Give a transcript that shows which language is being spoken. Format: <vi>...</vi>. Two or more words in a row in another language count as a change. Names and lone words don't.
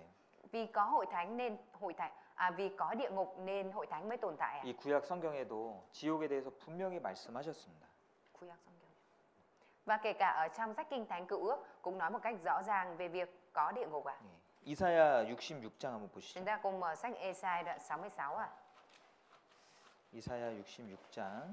<vi>Vì có hội thánh nên vì có địa ngục nên hội thánh mới tồn tại à?</vi> <ko>이 구약 성경에도 지옥에 대해서 분명히 말씀하셨습니다. 구약 성경.</ko> <vi>Và kể cả ở trong sách Kinh Thánh Cựu Ước cũng nói một cách rõ ràng về việc có địa ngục ạ.</vi> <ko>예. 이사야 66장 한번 보시죠.</ko> <vi>Chúng ta cùng mở sách Ê-sai đoạn 66 ạ.</vi> <ko>이사야 66장</ko>